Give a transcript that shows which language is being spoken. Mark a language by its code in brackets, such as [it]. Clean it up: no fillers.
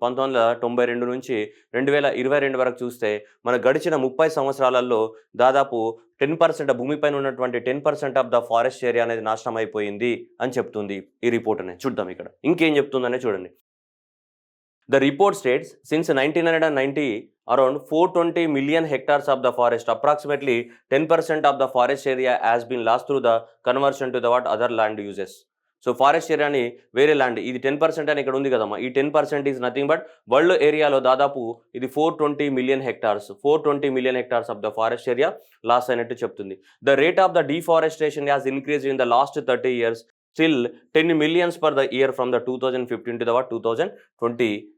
[te] 1992 నుంచి 2022 వరకు చూస్తే మన గడిచిన 30 సంవత్సరాలలో దాదాపు 10% భూమిపైన ఉన్నటువంటి [en] 10% of the forest area [te] అనేది నాశనం అయిపోయింది అని చెప్తుంది ఈ రిపోర్ట్ అనేది. చూద్దాం ఇక్కడ ఇంకేం చెప్తుందనే చూడండి. [en] The report states since 1990 around 420 million hectares of the forest, approximately 10% of the forest area has been lost through the conversion to the other land uses. [te] So forest ఏరియాని వేరే ల్యాండ్, ఇది 10% అని ఇక్కడ ఉంది కదమ్మా. ఈ 10% [en] is nothing but [te] వరల్డ్ ఏరియాలో దాదాపు ఇది 420 million hectares of the forest area loss అయినట్టు చెప్తుంది. [en] The rate of the deforestation has increase in the last 30 years, still 10 millions per the year from the 2015 to the 2020.